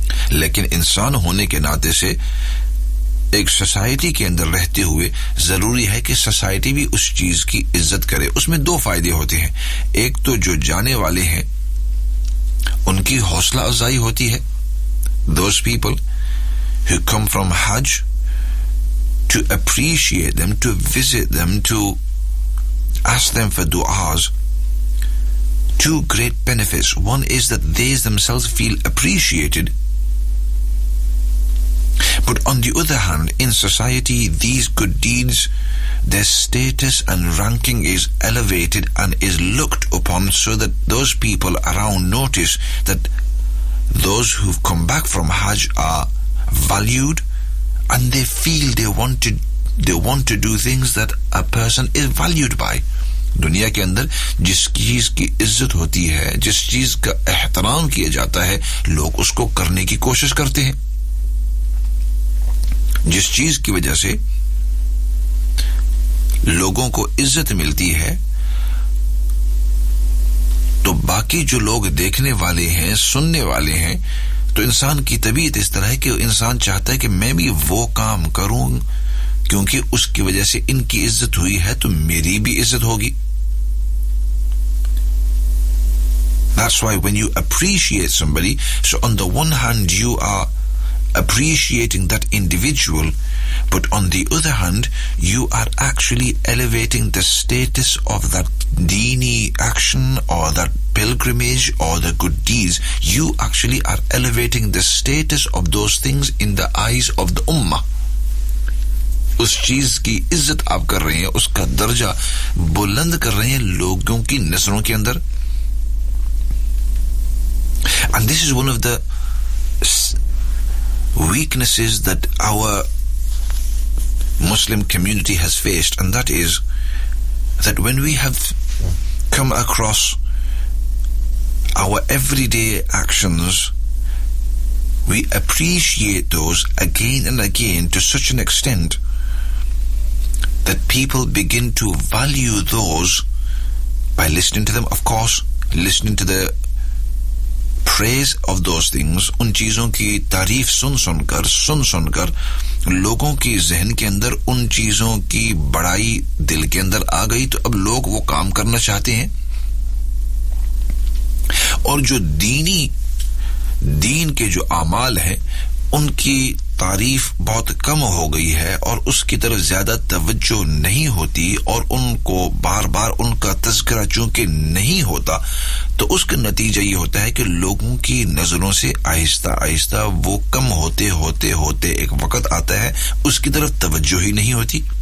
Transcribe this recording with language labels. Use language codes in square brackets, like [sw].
[ur] لیکن انسان ہونے کے ناطے سے ایک سوسائٹی کے اندر رہتے ہوئے ضروری ہے کہ سوسائٹی بھی اس چیز کی عزت کرے. اس میں دو فائدے ہوتے ہیں, ایک تو جو جانے والے ہیں ان کی حوصلہ افزائی ہوتی ہے. [en] Those people who come from Hajj, to appreciate them, to visit them, to ask them for du'as, two great benefits. One is that they themselves feel appreciated. But on the other hand, in society, these good deeds, their status and ranking is elevated and is looked upon, so that those people around notice that those who've come back from Hajj are valued and they feel they want to do things that a person is valued by. [ur] دنیا کے اندر جس چیز کی عزت ہوتی ہے, جس چیز کا احترام کیا جاتا ہے, لوگ اس کو کرنے کی کوشش کرتے ہیں. جس چیز کی وجہ سے لوگوں کو عزت ملتی ہے تو باقی جو لوگ دیکھنے والے ہیں, سننے والے ہیں, تو انسان کی طبیعت اس طرح ہے کہ انسان چاہتا ہے کہ میں بھی وہ کام کروں, کیونکہ اس کی وجہ سے ان کی عزت ہوئی ہے تو میری بھی عزت ہوگی. [en] That's why when you appreciate somebody, so on the one hand you are appreciating that individual, but on the other hand you are actually elevating the status of that dini action or that pilgrimage or the good deeds. You actually are elevating the status of those things in the eyes of the ummah. [ur] اس چیز کی عزت آپ کر رہے ہیں, اس کا درجہ بلند کر رہے ہیں لوگوں کی نظروں کے اندر. [en] And this is one of the weaknesses that our Muslim community has faced, and that is that when we have come across our everyday actions, we appreciate those again and again to such an extent that people begin to value those by listening to them, of course, listening to the praise of those things, [ur] ان چیزوں کی تعریف سن سن کر لوگوں کی ذہن کے اندر ان چیزوں کی بڑائی دل کے اندر آ گئی, تو اب لوگ وہ کام کرنا چاہتے ہیں. اور جو دین کے جو اعمال ہیں ان کی تعریف بہت کم ہو گئی ہے اور اس کی طرف زیادہ توجہ نہیں ہوتی, اور ان کو بار بار ان کا تذکرہ چونکہ نہیں ہوتا, تو اس کا نتیجہ یہ ہوتا ہے کہ لوگوں کی نظروں سے آہستہ آہستہ وہ کم ہوتے ہوتے ہوتے ایک وقت آتا ہے اس کی طرف توجہ ہی نہیں ہوتی.